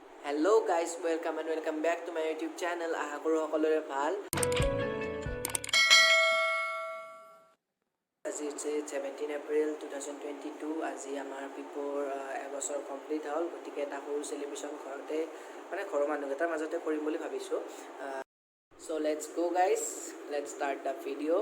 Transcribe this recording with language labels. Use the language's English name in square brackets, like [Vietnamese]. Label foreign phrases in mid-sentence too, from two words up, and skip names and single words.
[English] hello guys welcome back to my YouTube channel. [Hindi] आशा करूँ [Assamese] সকলোৰে ভাল। আজি হৈছে 17 এপ্ৰিল 2022। আজি আমাৰ পিপৰ এবছৰ কমপ্লিট হ'ল, গতিকে এটা সৰু চেলিব্ৰেশ্যন ঘৰতে মানে ঘৰৰ মানুহকেইটাৰ মাজতে কৰিম বুলি ভাবিছোঁ। [English] so let's go guys let's start the video'.